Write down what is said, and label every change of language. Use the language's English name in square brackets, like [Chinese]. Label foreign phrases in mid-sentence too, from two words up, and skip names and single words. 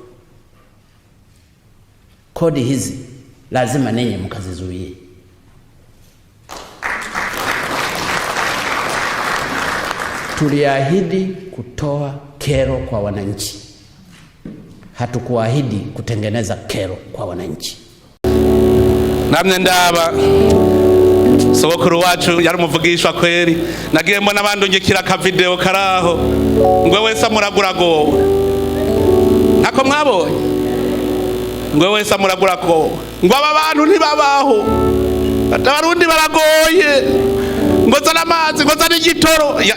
[Swahili] Kodi hizi lazima ninyi mkazizuie. Tuliahidi kutoa kero kwa wananchi, hatukuahidi kutengeneza kero kwa wananchi. [Rundi] Namwe ndaba sogokuru wacu yari umuvugishwa kweri, nagiye mbona bandungikira ka video karaho ngwe wese amuragurago, nako mwabonye, ngwe wese amuragurago, ngo aba bantu ntibabaho, atabarundi baragoye, ngo zana amazi, ngo zana igitoro.